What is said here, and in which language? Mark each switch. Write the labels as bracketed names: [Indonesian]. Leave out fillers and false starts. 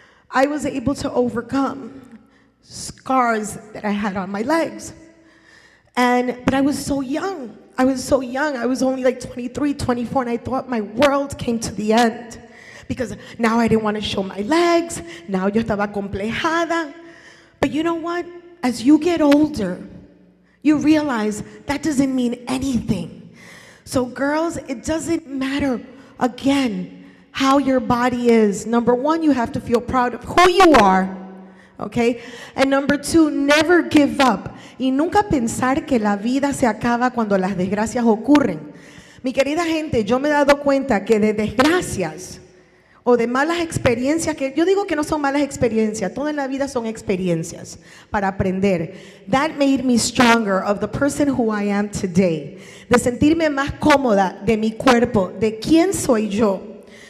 [English] I was able to overcome scars that I had on my legs. But I was so young. I was only like 23, 24, and I thought my world came to the end. Because now I didn't want to show my legs. [Spanish] Now yo estaba complejada. [English] But you know what? As you get older, you realize that doesn't mean anything. So girls, it doesn't matter, again, how your body is. Number one, you have to feel proud of who you are. Okay? And number two, never give up. [Spanish] Y nunca pensar que la vida se acaba cuando las desgracias ocurren. Mi querida gente, yo me he dado cuenta que de desgracias o de malas experiencias, que yo digo que no son malas experiencias, toda en la vida son experiencias para aprender. [English] That made me stronger of the person who I am today. [Spanish] De sentirme más cómoda de mi cuerpo, de quién soy yo.